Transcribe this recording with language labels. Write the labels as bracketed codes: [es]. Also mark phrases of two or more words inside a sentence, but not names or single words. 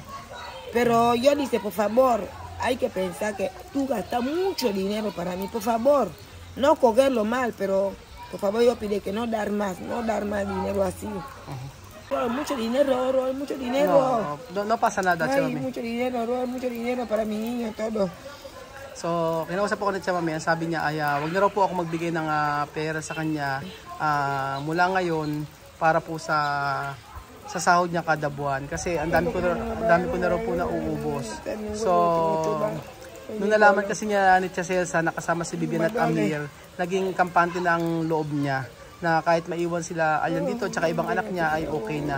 [es] Pero yo dice, por favor, hay que pensar que tú gastas mucho dinero para mí, por favor. No cogerlo mal, pero por favor yo pido que no dar más dinero así. Mucho dinero, mucho dinero. No pasa nada, Ay, Mami. mucho dinero para mi niño, todo. [tl] So, kinausap ako ni Tia Mami, sabi niya ay wag na raw po ako magbigay ng pera sa kanya mula ngayon para po sa sahod niya kada buwan kasi ang dami ko na raw po nauubos. So, nung nalaman kasi niya ni Tia Celsa na kasama si Vivian at Amir, naging kampante na ang loob niya na kahit maiwan sila ayan dito at ibang anak niya ay okay na.